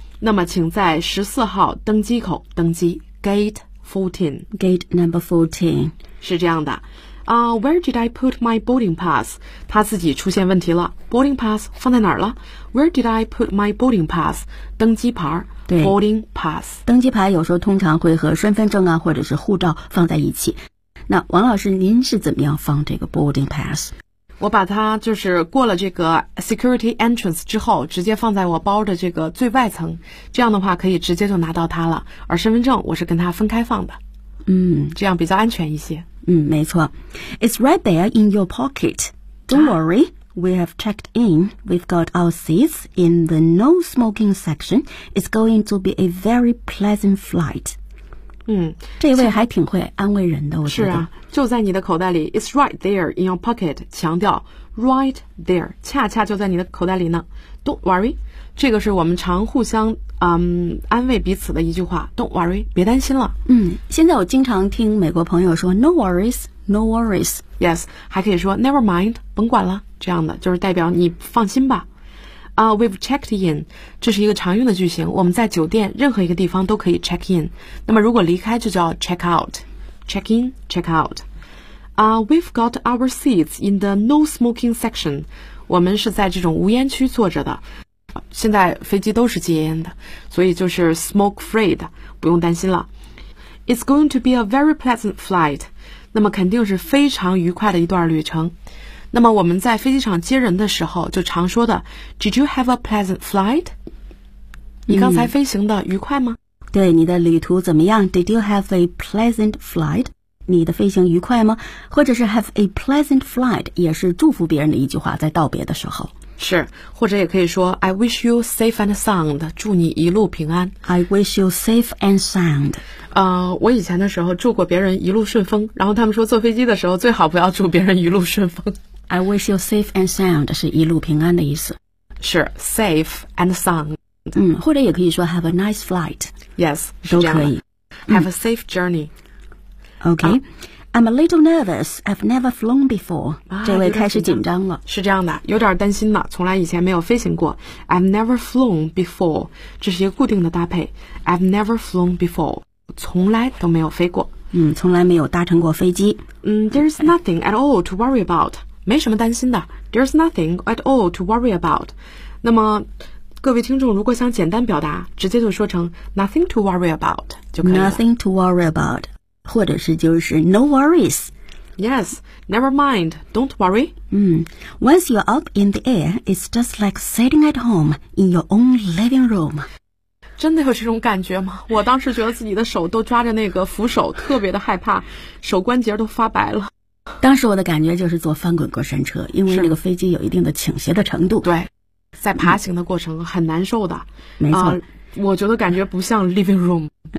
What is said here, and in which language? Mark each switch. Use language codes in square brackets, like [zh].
[zh] 那么请在14号登机口登机 ,gate 14. [en] Gate number 14. [zh] 是这样的。 [en] Where did I put my boarding pass? [zh] 他自己出现问题了。 [en] Boarding pass [zh] 放在哪儿了 [en] ?Where did I put my boarding pass? [zh] 登机牌。对 [en] ,boarding pass。 [zh] 登机牌有时候通常会和身份证啊或者是护照放在一起。那王老师您是怎么样放这个 boarding pass? 我把它就是过了这个 security entrance 之后直接放在我包的这个最外层。这样的话可以直接就拿到它了。而身份证我是跟它分开放的。嗯这样比较安全一些。嗯没错。 [en] It's right there in your pocket. Don't worry, we have checked in. We've got our seats in the no smoking section. It's going to be a very pleasant flight. 嗯 [zh] 这位还挺会安慰人的我觉得。是啊就在你的口袋里 , [en] It's right there in your pocket, [zh] 强调 right there, 恰恰就在你的口袋里呢。 [en] Don't worry, [zh] 这个是我们常互相安慰彼此的一句话 Don't worry, 别担心了。嗯现在我经常听美国朋友说 [en] No worries, no worries. [zh] Yes, 还可以说 Never mind, 甭管了这样的就是代表你放心吧。 [en] We've checked in, [zh] 这是一个常用的句型我们在酒店任何一个地方都可以 check in. 那么如果离开就叫 check out, check in, check out. [en] We've got our seats in the no smoking section. [zh] 我们是在这种无烟区坐着的。现在飞机都是戒烟的所以就是 smoke free 的不用担心了 [en] It's going to be a very pleasant flight [zh] 那么肯定是非常愉快的一段旅程那么我们在飞机场接人的时候就常说的 [en] Did you have a pleasant flight? [zh] 你刚才飞行的愉快吗、对你的旅途怎么样 [en] Did you have a pleasant flight? [zh] 你的飞行愉快吗或者是 have a pleasant flight 也是祝福别人的一句话在道别的时候是或者也可以说 [en] I wish you safe and sound [zh] 祝你一路平安 [en] I wish you safe and sound [zh] 我以前的时候祝过别人一路顺风然后他们说坐飞机的时候最好不要祝别人一路顺风 [en] I wish you safe and sound [zh] 是一路平安的意思是 safe and sound 或者也可以说 [en] have a nice flight [zh] yes 是这样都可以 [en] have a safe journey OK I'm a little nervous. I've never flown before.、 [zh] 这位开始紧张了。 [en] 是这样的，有点担心了。从来以前没有飞行过。 I've never flown before. [zh] 这是一个固定的搭配。 [en] I've never flown before. [zh] 从来都没有飞过。从来没有搭乘过飞机。 [en] There's nothing at all to worry about. [zh] 没什么担心的。 [en] There's nothing at all to worry about. [zh] 那么各位听众如果想简单表达直接就说成 nothing to worry about 就可以了。 [en] Nothing to worry about. [zh] 或者是就是 no worries. [en] Yes, never mind, don't worry. Once you're up in the air, it's just like sitting at home in your own living room. [zh] 真的有这种感觉吗？我当时觉得自己的手都抓着那个扶手，特别的害怕，手关节都发白了。当时我的感觉就是坐翻滚过山车，因为那个飞机有一定的倾斜的程度。对，在爬行的过程很难受的。没错。我觉得感觉不像 living room